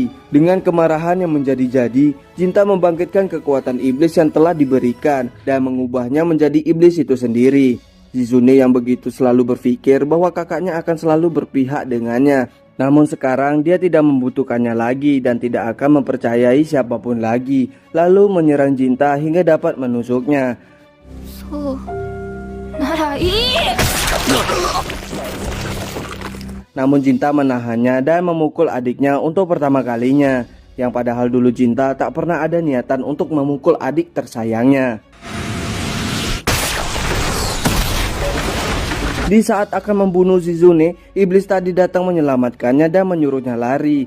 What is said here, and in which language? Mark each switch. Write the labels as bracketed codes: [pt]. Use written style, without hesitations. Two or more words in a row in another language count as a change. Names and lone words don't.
[id] Dengan kemarahan yang menjadi-jadi, Jinta membangkitkan kekuatan iblis yang telah diberikan dan mengubahnya menjadi iblis itu sendiri. Shizune yang begitu selalu berpikir bahwa kakaknya akan selalu berpihak dengannya. Namun sekarang dia tidak membutuhkannya lagi dan tidak akan mempercayai siapapun lagi. Lalu menyerang Jinta hingga dapat menusuknya. [ja] そうならいい。 [id] Namun Jinta menahannya dan memukul adiknya untuk pertama kalinya. Yang padahal dulu Jinta tak pernah ada niatan untuk memukul adik tersayangnya. Di saat akan membunuh Shizune, iblis tadi datang menyelamatkannya dan menyuruhnya lari.